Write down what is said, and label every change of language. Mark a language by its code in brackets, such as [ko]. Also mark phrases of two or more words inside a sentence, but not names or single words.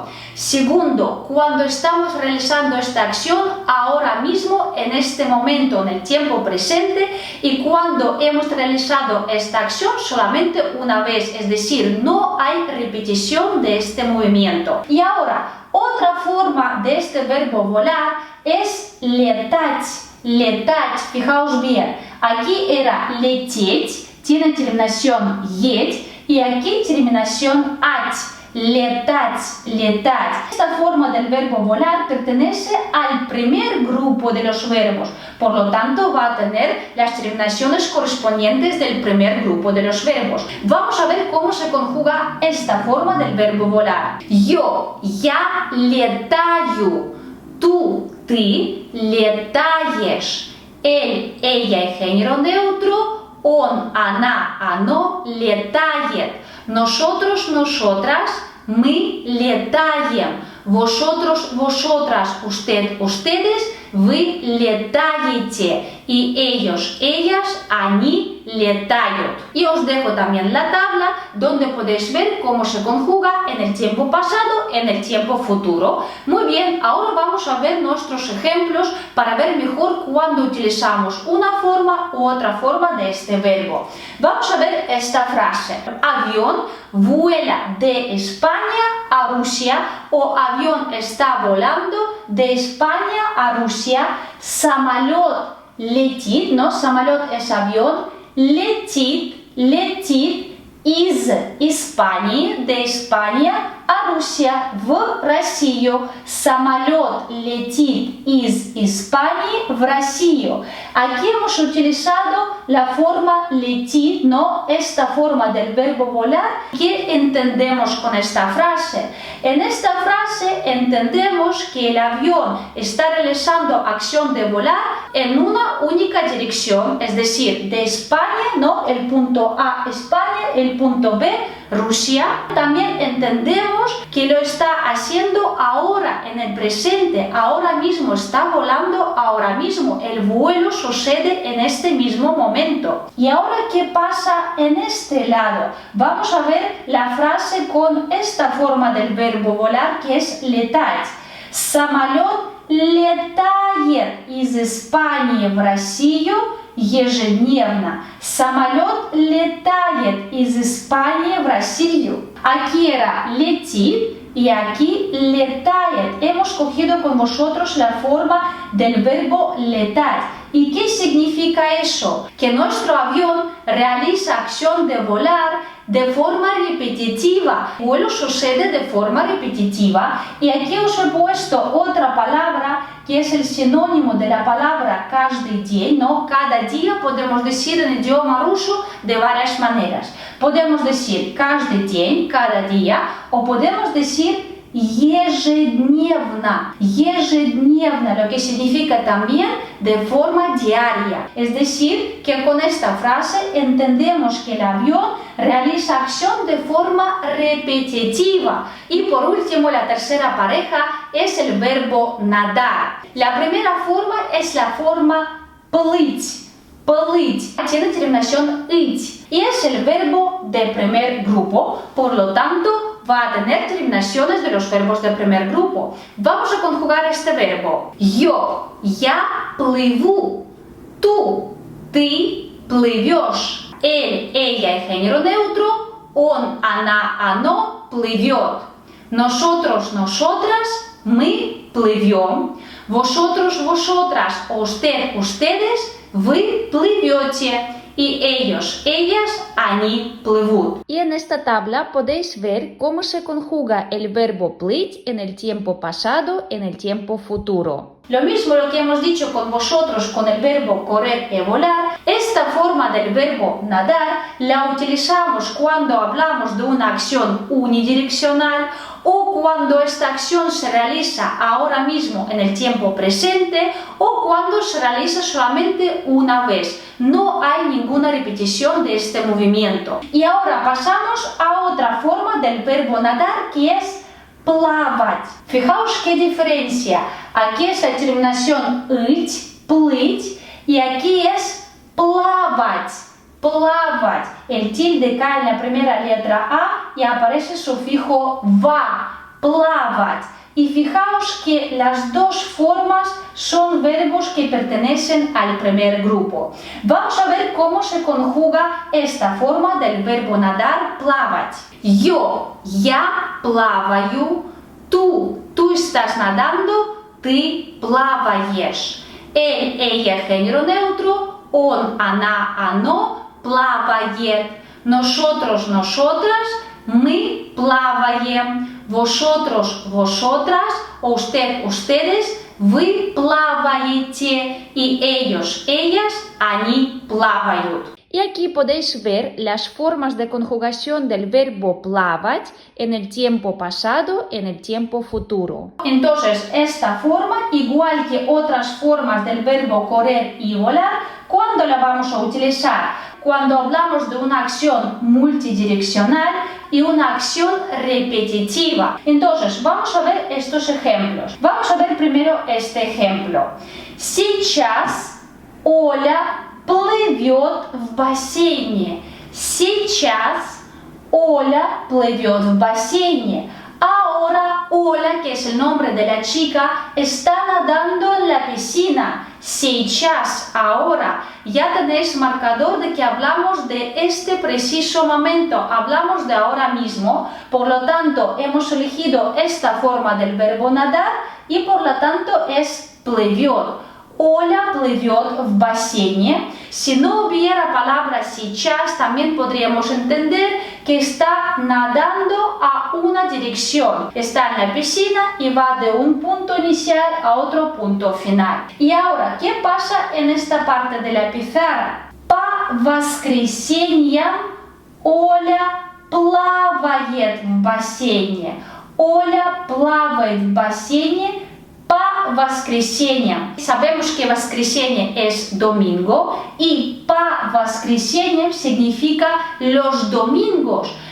[es] Segundo, cuando estamos realizando esta acción ahora mismo, en este momento, en el tiempo presente, y cuando hemos realizado esta acción solamente una vez, es decir, no hay repetición de este movimiento. Y ahora, otra forma de este verbo volar es летать. Летать, fijaos bien, aquí era лететь, tiene terminación yet, y aquí terminación at. [ru] Летать, летать. [es] Esta forma del verbo volar pertenece al primer grupo de los verbos, por lo tanto va a tener las terminaciones correspondientes del primer grupo de los verbos. Vamos a ver cómo se conjuga esta forma del verbo volar. [ru] Yo, я летаю, tú, ты летаешь, [es] él, ella y género neutro, [ru] он, она, оно летает, [es] nosotros, nosotras, [ru] мы летаем, [es] vosotros, vosotras, usted, ustedes, [ru] вы летаете, [es] y ellos, ellas, [ru] они летают. [es] Y os dejo también la tabla donde podéis ver cómo se conjuga en el tiempo pasado, en el tiempo futuro. Muy bien, ahora vamos a ver nuestros ejemplos para ver mejor cuándo utilizamos una forma u otra forma de este verbo. Vamos a ver esta frase. Avión vuela de España a Rusia, o avión está volando de España a Rusia. [ru] Самолет летит, ¿no? Самолет [es] es avión, [ru] летит, летит из Испании, [es] de España a Rusia, [ru] в Россию. Самолет летит из Испании в Россию. [es] Aquí hemos utilizado la forma летит, ¿no? Esta forma del verbo volar. ¿Qué entendemos con esta frase? En esta frase entendemos que el avión está realizando acción de volar en una única dirección, es decir, de España, ¿no? El punto A, España, el punto B, Rusia, también entendemos que lo está haciendo ahora, en el presente, ahora mismo está volando, ahora mismo el vuelo sucede en este mismo momento. Y ahora, ¿qué pasa en este lado? Vamos a ver la frase con esta forma del verbo volar, que es летать. [ru] Самолет летает из Испании в Россию ежедневно. Самолет летает из Испании в Россию. [es] Aquí era летит y aquí летает. Hemos cogido con vosotros la forma del verbo letar. ¿Y qué significa eso? Que nuestro avión realiza acción de volar de forma repetitiva. El vuelo sucede de forma repetitiva. Y aquí os he puesto otra palabra que es el sinónimo de la palabra [ru] каждый день, [es] ¿no? Cada día podemos decir en idioma ruso de varias maneras. Podemos decir [ru] каждый день, [es] cada día, o podemos decir [ru] ежедневно, ежедневно, [es] lo que significa también de forma diaria. Es decir, que con esta frase entendemos que el avión realiza acción de forma repetitiva. Y por último, la tercera pareja es el verbo nadar. La primera forma es la forma плыть. Плыть tiene terminación ить y es el verbo de primer grupo, por lo tanto va a tener terminaciones de los verbos de primer grupo. Vamos a conjugar este verbo. [ru] Yo, я плыву. Tú, ты плывешь. [es] Él, ella y género neutro. [ru] Он, она, оно плывет. [es] Nosotros, nosotras, [ru] мы плывем. [es] Vosotros, vosotras, usted, ustedes, [ru] вы плывете. [es] Y ellos, ellas, [ru] они плывут. [es] Y en esta tabla podéis ver cómo se conjuga el verbo плыть en el tiempo pasado, en el tiempo futuro. Lo mismo lo que hemos dicho con vosotros con el verbo correr y volar, esta forma del verbo nadar la utilizamos cuando hablamos de una acción unidireccional o cuando esta acción se realiza ahora mismo en el tiempo presente o cuando se realiza solamente una vez. No hay ninguna repetición de este movimiento. Y ahora pasamos a otra forma del verbo nadar que es плавать. Fijaos qué diferencia. Aquí es la terminación [ru] ыть, плыть, [es] y aquí es [ru] плавать, плавать. [es] El tilde cae en la primera letra A y aparece el sufijo va, плавать. Y fijaos que las dos formas son verbos que pertenecen al primer grupo. Vamos a ver cómo se conjuga esta forma del verbo nadar, плавать. [ru] Yo, я плаваю. [es] Tú estás nadando, [ru] ты плаваешь. [es] Él, ella, género neutro. [ru] Он, она, оно плавает. [es] Nosotros, nosotras, [ru] мы плаваем. [es] Vosotros, vosotras, usted, ustedes, [ru] вы плаваете. [es] Y ellos, ellas, [ru] они плавают. [es] Y aquí podéis ver las formas de conjugación del verbo плавать en el tiempo pasado, en el tiempo futuro. Entonces, esta forma, igual que otras formas del verbo correr y volar, ¿cuándo la vamos a utilizar? Cuando hablamos de una acción multidireccional y una acción repetitiva. Entonces, vamos a ver estos ejemplos. Vamos a ver primero este ejemplo. [ru] Сейчас Оля плывет в бассейне. Сейчас Оля плывет в бассейне. [es] Ahora Ola, que es el nombre de la chica, está nadando en la piscina. Сейчас, ahora. Ya tenéis marcador de que hablamos de este preciso momento. Hablamos de ahora mismo. Por lo tanto, hemos elegido esta forma del verbo nadar y por lo tanto es плывет. [ru] Оля плывет в бассейне. [es] Si no hubiera palabra сейчас, también podríamos entender que está nadando a una dirección. Está en la piscina y va de un punto inicial a otro punto final. Y ahora, ¿qué pasa en esta parte de la pizarra? [ru] По воскресеньям Оля плавает в бассейне. Оля плавает в бассейне по воскресеньям. [es] Sabemos que воскресенье es domingo y [ru] по воскресеньям [es] significa los domingos.